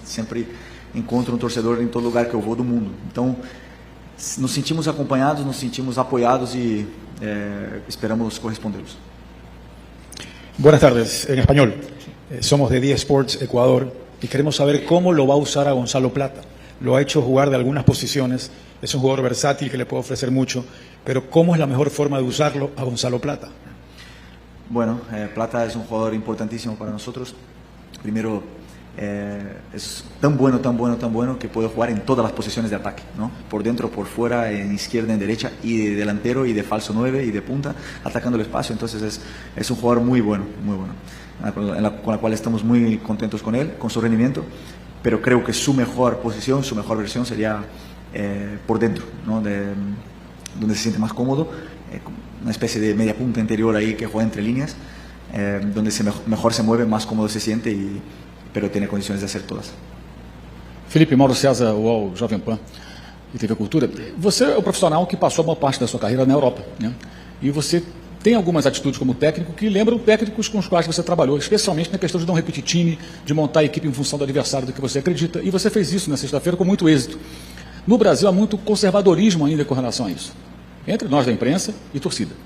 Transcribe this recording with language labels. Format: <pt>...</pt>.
<pt>Sempre encontro um torcedor em todo lugar que eu vou do mundo. Então, nos sentimos acompanhados, nos sentimos</pt> <es>apoyados y esperamos corresponderlos. Buenas tardes, en español. Somos de 10 Sports Ecuador y queremos saber cómo lo va a usar a Gonzalo Plata. Lo ha hecho jugar de algunas posiciones, es un jugador versátil que le puede ofrecer mucho, pero ¿cómo es la mejor forma de usarlo a Gonzalo Plata? Bueno, Plata es un jugador importantísimo para nosotros. Primero, es tan bueno que puede jugar en todas las posiciones de ataque, ¿no? Por dentro, por fuera, en izquierda, en derecha, y de delantero, y de falso 9, y de punta, atacando el espacio. Entonces es un jugador muy bueno, con la cual estamos muy contentos con él, con su rendimiento, pero creo que su mejor posición, su mejor versión sería por dentro, ¿no? Donde se siente más cómodo, una especie de media punta interior ahí que juega entre líneas, donde mejor se mueve, más cómodo se siente, pero tiene condições de hacer todas.</es> <pt>Felipe, Mauro César, UOL, Jovem Pan e TV Cultura. Você é o profissional que passou a maior parte da sua carreira na Europa, né? E você tem algumas atitudes como técnico que lembram técnicos com os quais você trabalhou, especialmente na questão de não repetir time, de montar a equipe em função do adversário do que você acredita. E você fez isso na sexta-feira com muito êxito. No Brasil há muito conservadorismo ainda com relação a isso, entre nós da imprensa e torcida.</pt>